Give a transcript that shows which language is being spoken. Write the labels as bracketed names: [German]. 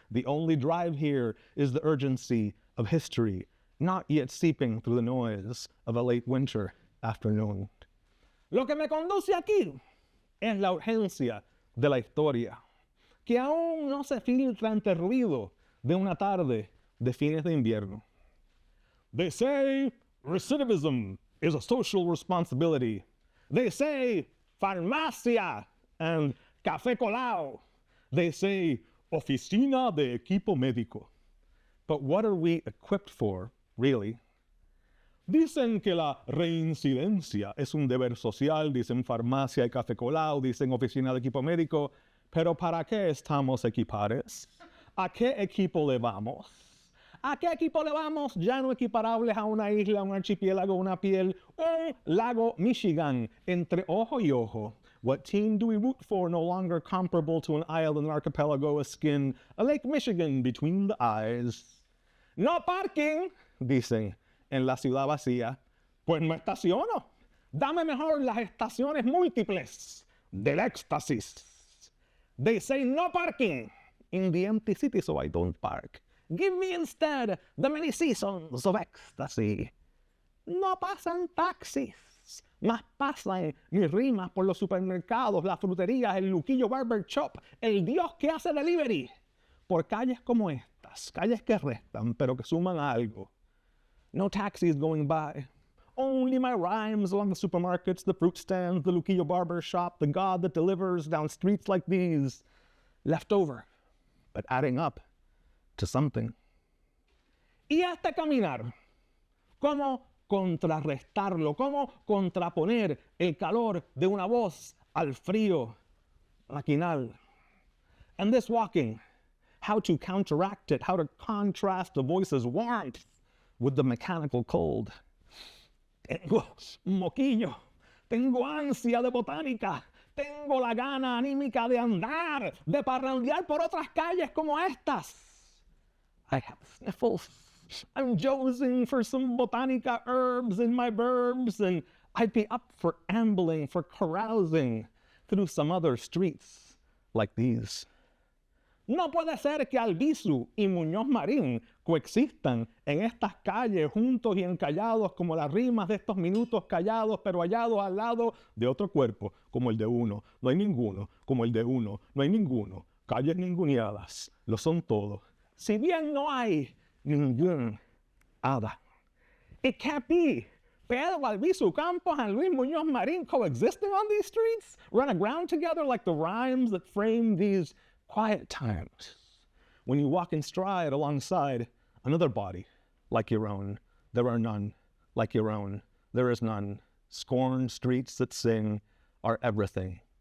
[English] The only drive here is the urgency of history, not yet seeping through the noise of a late winter afternoon. [Spanish] Lo que me conduce aquí es la urgencia de la historia, que aún no se filtra ante el ruido de una tarde de fines de invierno. [English] They say recidivism is a social responsibility. They say farmacia and café colado. They say [Spanish] oficina de equipo médico. [English] But what are we equipped for, really? [Spanish] Dicen que la reincidencia es un deber social, dicen farmacia y café colado, dicen oficina de equipo médico, pero ¿para qué estamos equipados? ¿A qué equipo le vamos? ¿A qué equipo le vamos? Ya no equiparables a una isla, un archipiélago, una piel, un lago Michigan, entre ojo y ojo. [English] What team do we root for? No longer comparable to an island, an archipelago, a skin, a Lake Michigan between the eyes. No parking, [Spanish] dicen en la ciudad vacía. Pues no estaciono. Dame mejor las estaciones múltiples del éxtasis. [English] They say no parking in the empty city, so I don't park. Give me instead the many seasons of ecstasy. [Spanish] no pasan taxis. Más pasan mis rimas por los supermercados, las fruterías, el Luquillo Barber Shop, el Dios que hace delivery. Por calles como estas, calles que restan, pero que suman algo. [English] No taxis going by. Only my rhymes along the supermarkets, the fruit stands, the Luquillo Barber Shop, the God that delivers down streets like these. Left over, but adding up to something. [Spanish] Y este caminar, ¿cómo contrarrestarlo? ¿Cómo contraponer el calor de una voz al frío maquinal? [English] And this walking, how to counteract it, how to contrast the voice's warmth with the mechanical cold. [Spanish] Tengo moquillo, tengo ansia de botánica, tengo la gana anímica de andar, de parrandear por otras calles como estas. [English] I have sniffles. I'm jonesing for some botanica herbs in my verbs, and I'd be up for ambling, for carousing through some other streets like these. [Spanish] No puede ser que Albizu y Muñoz Marín coexistan en estas calles juntos y encallados como las rimas de estos minutos callados pero hallados al lado de otro cuerpo como el de uno. No hay ninguno como el de uno. No hay ninguno. Calles ninguneadas. Lo son todos. Si bien no hay ningún hada. [English] It can't be. Pedro Albizu Campos and Luis Muñoz Marín coexisting on these streets, run aground together like the rhymes that frame these quiet times when you walk in stride alongside another body like your own. There are none like your own. There is none. Scorned streets that sing are everything.